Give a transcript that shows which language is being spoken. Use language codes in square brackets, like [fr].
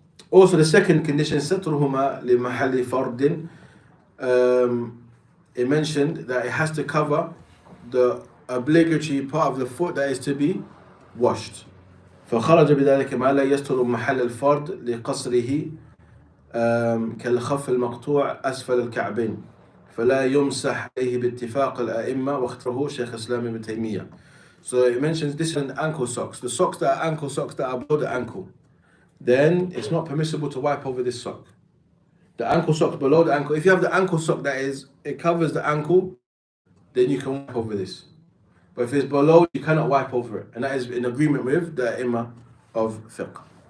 [en] Also, the second condition, [ar] سترهما لمحل فرد. [en] It mentioned that it has to cover the obligatory part of the foot that is to be washed. [ar] فخرج بذلك ما لا يستر محل الفرد لقصره كالخف المقطوع أسفل الكعبين فلا يمسح عليه باتفاق الأئمة واختاره شيخ الإسلام ابن تيمية. [en] So it mentions this is ankle socks. The socks that are ankle socks that are below the ankle, then it's not permissible to wipe over this sock. The ankle sock below the ankle. If you have the ankle sock that is, it covers the ankle, then you can wipe over this. But if it's below, you cannot wipe over it. And that is in agreement with the Imam of Fiqh.